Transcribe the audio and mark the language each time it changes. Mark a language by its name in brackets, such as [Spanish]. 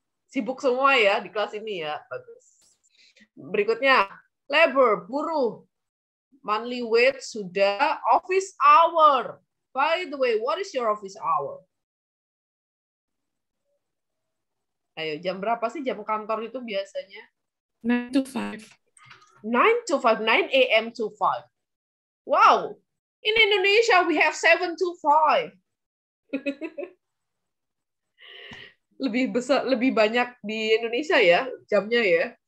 [Indonesian] Sibuk semua ya di kelas ini ya, bagus. Berikutnya, labor, buruh. [English] Monthly wage [Indonesian] sudah, [English] office hour. By the way, what is your office hour? [Indonesian] Ayo, jam berapa sih jam kantor itu biasanya? [English] 9 to 5. 9 to 5, 9 a.m. to 5. Wow, in Indonesia we have 7 to 5. [Indonesian] Lebih banyak di Indonesia ya jamnya ya.